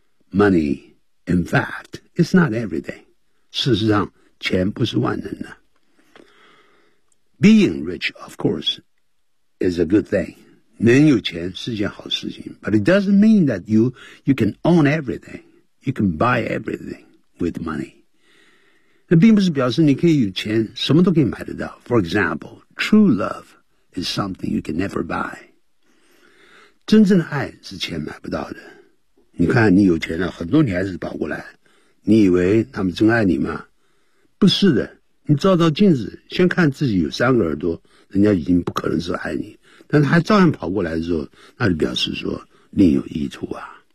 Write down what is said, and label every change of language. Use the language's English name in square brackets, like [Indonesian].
[English] Money in fact is not everything， [Chinese] 事实上钱不是万能的。 [English] Being rich, of course, is a good thing. [Chinese] 能有钱是件好事情。 [English] But it doesn't mean that you can own everything. You can buy everything with money. [Chinese] 那并不是表示你可以有钱，什么都可以买得到。 [English] For example, true love is something you can never buy. [Chinese] 真正的爱是钱买不到的。你看你有钱了，很多女孩子跑过来，你以为他们真爱你吗？不是的。你照照镜子，先看自己有三个耳朵，人家已经不可能是爱你，但是还照样跑过来的时候，那就表示说另有意图啊。